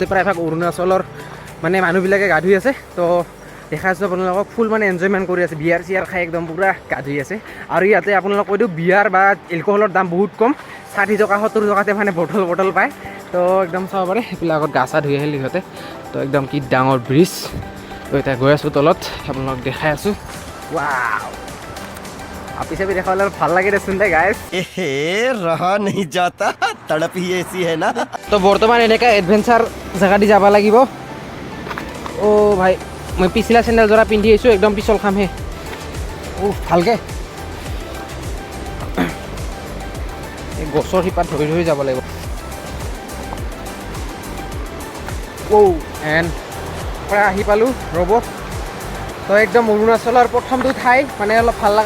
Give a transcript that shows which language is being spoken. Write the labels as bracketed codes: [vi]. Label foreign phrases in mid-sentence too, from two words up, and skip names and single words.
[as] প্ৰায়ভাগ অৰুণাচলৰ মানে মানুহবিলাকে গা ধুই আছে তো দেখা আছোঁ আপোনালোকক ফুল মানে এনজয়মেণ্ট কৰি আছে বিয়াৰ চিয়াৰ খাই একদম পূৰা গা ধুই আছে আৰু ইয়াতে আপোনালোকক কৈ দিওঁ বিয়াৰ বা এলকহলৰ দাম বহুত কম 60 টকা 70 টকাতে মানে বটল পায় তো একদম চাব পাৰে সেইবিলাকত গা চা ধুই আহিলে সিহঁতে তো একদম কি ডাঙৰ ব্ৰিজ তো এতিয়া গৈ আছোঁ তলত আপোনালোকক দেখাই আছোঁ ৱাও আপি চাপি দেখাবলৈ ভাল লাগে দেচোন দে গাইজ [hi] रहा नहीं जाता तड़प ही ऐसी है ना [as] তো বৰ্তমান এনেকৈ এডভেঞ্চাৰ জেগা দি যাব লাগিব অ' ভাই মই পিছলা চেণ্ডেলযোৰা পিন্ধি আহিছোঁ একদম পিছল খামহে ভালকৈ এই গছৰ শিপাত ধৰি ধৰি যাব লাগিব এণ্ড প্ৰায় আহি পালোঁ ৰ'ব তো একদম অৰুণাচলৰ প্ৰথমটো ঠাই মানে অলপ ভাল লগা